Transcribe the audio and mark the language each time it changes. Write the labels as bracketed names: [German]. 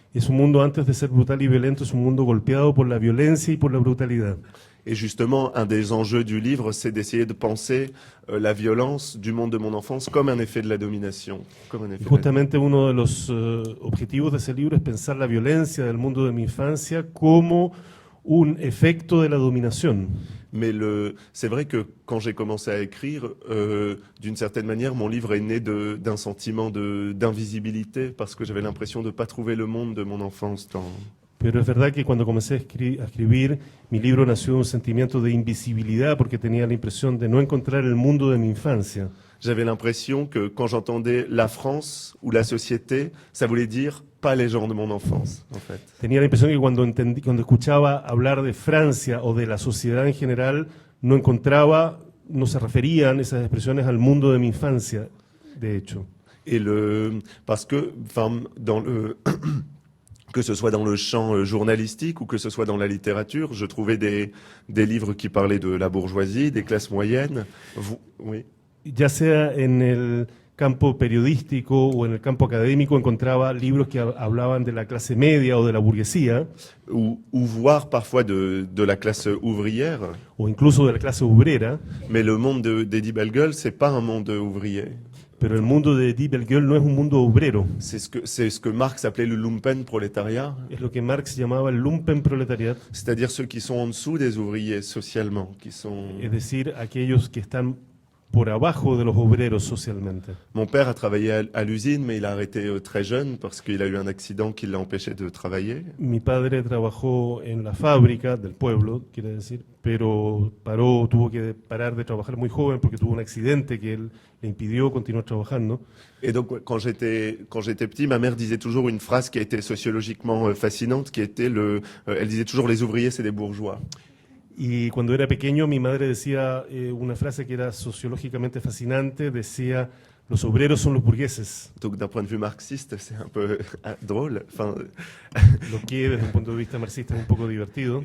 [Spanish] Es un mundo, antes de ser brutal y violento, es un mundo golpeado por la violencia y por la brutalidad. [French] Et justement, un des enjeux du livre, c'est d'essayer de penser la violence du monde de mon enfance comme un effet de la domination. [Spanish] Justamente uno de los objetivos de ese libro es pensar la violencia del mundo de mi infancia como un efecto de la dominación. [French] Mais c'est vrai que quand j'ai commencé à écrire, d'une certaine manière, mon livre est né d'un sentiment d'invisibilité parce que j'avais l'impression de ne pas trouver le monde de mon enfance dans... [Spanish] Pero es verdad que cuando comencé a escribir, mi libro nació de un sentimiento de invisibilidad porque tenía la impresión de no encontrar el mundo de mi infancia. [French] J'avais l'impression que quand j'entendais la France ou la société, ça voulait dire pas les gens de mon enfance, en fait. [Spanish] Tenía la impresión que cuando escuchaba hablar de Francia o de la sociedad en general, no se referían esas expresiones al mundo de mi infancia, de hecho. [French] Et parce que, enfin, que ce soit dans le champ journalistique ou que ce soit dans la littérature, je trouvais des livres qui parlaient de la bourgeoisie, des classes moyennes. Oui. [Spanish] Ya sea en el campo periodístico o en el campo académico, encontraba libros que hablaban de la clase media o de la burguesía. [French] Ou voire parfois de la classe ouvrière. [Spanish] O incluso de la clase obrera. [French] Mais le monde d'Eddie Bellegueule, c'est pas un monde ouvrier. [Spanish] Pero el mundo de Eddie Bellegueule no es un mundo obrero. [French] C'est ce que Marx appelait le Lumpenproletariat. [Spanish] Es lo que Marx llamaba el Lumpenproletariat. [French] C'est-à-dire ceux qui sont en dessous des ouvriers socialement, qui sont... [Spanish] Es decir, aquellos que están por abajo de los obreros socialmente. [French] Mon père a travaillé à l'usine, mais il a arrêté très jeune parce qu'il a eu un accident qui l'a empêché de travailler. [Spanish] Mi padre trabajó en la fábrica del pueblo, quiere decir, pero tuvo que parar de trabajar muy joven porque tuvo un accidente que le impidió continuar trabajando. [French] Et donc, quand j'étais petit, ma mère disait toujours une phrase qui a été sociologiquement fascinante, qui était elle disait toujours les ouvriers, c'est des bourgeois. [Spanish] Y cuando era pequeño, mi madre decía una frase que era sociológicamente fascinante, decía, los obreros son los burgueses, [French] Donc d'un point de vue marxiste, c'est un peu drôle. Enfin, [Spanish] lo que desde un punto de vista marxista es un poco divertido.